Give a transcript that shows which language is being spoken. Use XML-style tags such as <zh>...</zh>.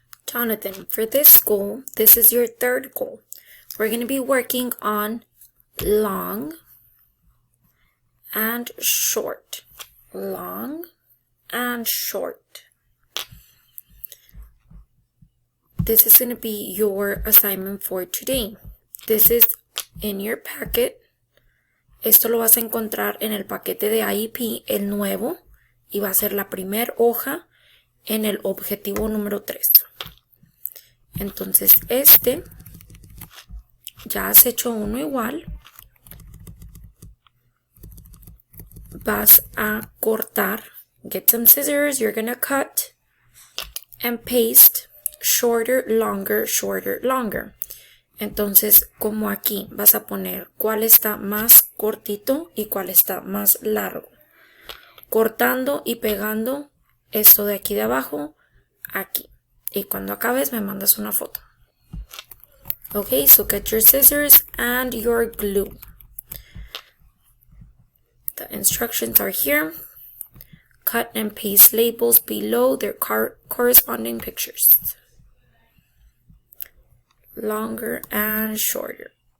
<en>Jonathan, for this goal, this is your third goal. We're going to be working on long and short. Long and short. This is going to be your assignment for today. This is in your packet.</en> <es>Esto lo vas a encontrar en el paquete de IEP, el nuevo, y va a ser la primera hoja en el objetivo número 3. Entonces ya has hecho uno igual. Vas a cortar.</es> <en>Get some scissors, you're gonna cut and paste shorter, longer, shorter, longer.</en> <es>Entonces, como aquí, vas a poner cuál está más cortito y cuál está más largo. Cortando y pegando esto de aquí de abajo, aquí. Y cuando acabes me mandas una foto.</es> <en>Okay, so get your scissors and your glue. The instructions are here. Cut and paste labels below their corresponding pictures. Longer and shorter.</en>